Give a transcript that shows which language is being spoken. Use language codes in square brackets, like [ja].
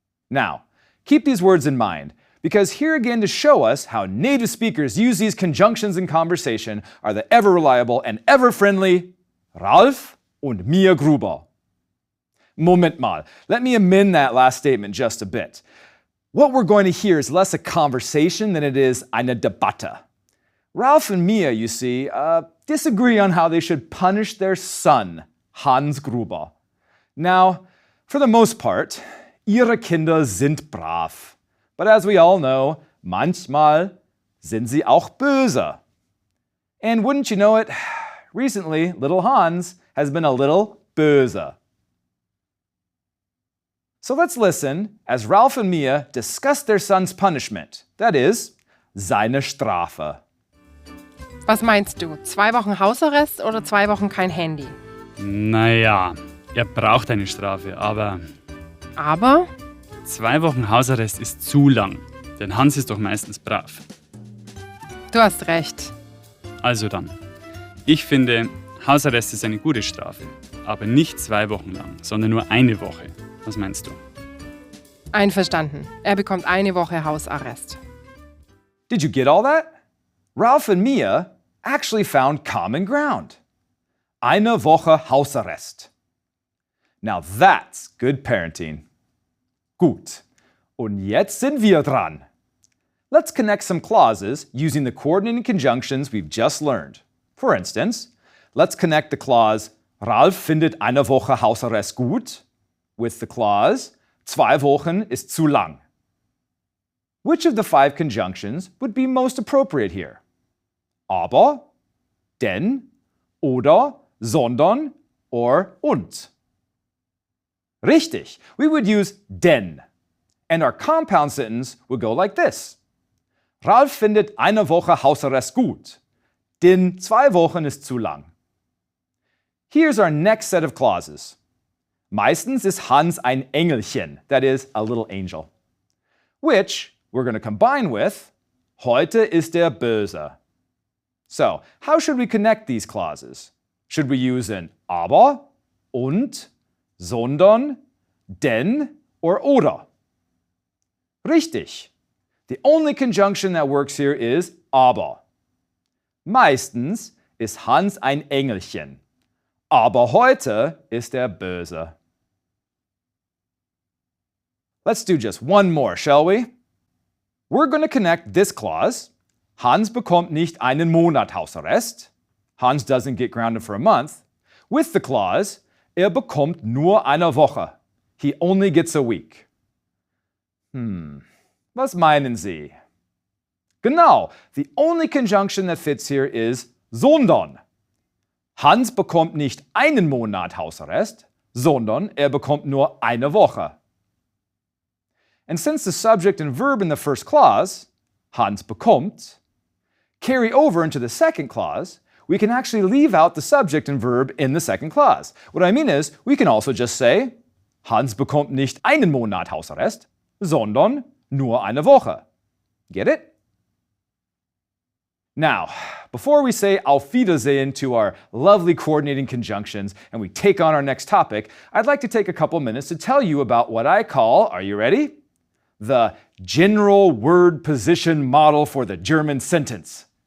[en] Now, keep these words in mind, because here again to show us how native speakers use these conjunctions in conversation are the ever-reliable and ever-friendly Ralf und Mia Gruber. [de] Moment mal, [en] let me amend that last statement just a bit. What we're going to hear is less a conversation than it is [de] eine Debatte. [en] Ralph and Mia, you see, disagree on how they should punish their son, Hans Gruber. Now, for the most part, [de] ihre Kinder sind brav. [en] But as we all know, [de] manchmal sind sie auch böse. [en] And wouldn't you know it, recently, little Hans has been a little böse. So let's listen as Ralph and Mia discuss their son's punishment, that is, [de] seine Strafe. Was meinst du? 2 Wochen Hausarrest oder 2 Wochen kein Handy? Naja, er braucht eine Strafe, aber Aber 2 Wochen Hausarrest ist zu lang, denn Hans ist doch meistens brav. du hast recht. Also dann, ich finde, Hausarrest ist eine gute Strafe, aber nicht 2 Wochen lang, sondern nur 1 Woche. Was meinst du? Einverstanden. Er bekommt 1 Woche Hausarrest. [en] Did you get all that? Ralph and Mia actually found common ground. [de] Eine Woche Hausarrest. [en] Now that's good parenting. Gut. [de] Und jetzt sind wir dran. [en] Let's connect some clauses using the coordinating conjunctions we've just learned. For instance, let's connect the clause [de] Ralf findet eine Woche Hausarrest gut [en] with the clause [de] 2 Wochen ist zu lang. [en] Which of the 5 conjunctions would be most appropriate here? Aber, denn, oder, sondern, or und? Richtig, we would use denn. And our compound sentence would go like this. [de] Ralf findet eine Woche Hausarrest gut, denn 2 Wochen ist zu lang. [en] Here's our next set of clauses. [de] Meistens ist Hans ein Engelchen, [en] that is, a little angel, which we're going to combine with [de] heute ist er böse. [en] So, how should we connect these clauses? Should we use an aber, und, sondern, denn, or oder? Richtig. The only conjunction that works here is aber. [de] Meistens ist Hans ein Engelchen, aber heute ist er böse. [en] Let's do just one more, shall we? We're going to connect this clause, [de] Hans bekommt nicht einen Monat Hausarrest, [en] Hans doesn't get grounded for a month, with the clause, [de] bekommt nur eine Woche, [en] he only gets a week. [de] Was meinen Sie? Genau, [en] the only conjunction that fits here is sondern. [de] Hans bekommt nicht einen Monat Hausarrest, sondern bekommt nur eine Woche. [en] And since the subject and verb in the first clause, Hans bekommt, carry over into the second clause, we can actually leave out the subject and verb in the second clause. What I mean is, we can also just say, [de] Hans bekommt nicht einen Monat Hausarrest, sondern nur eine Woche. [en] Get it? Now, before we say Auf Wiedersehen to our lovely coordinating conjunctions and we take on our next topic, I'd like to take a couple minutes to tell you about what I call, are you ready? The general word position model for the German sentence.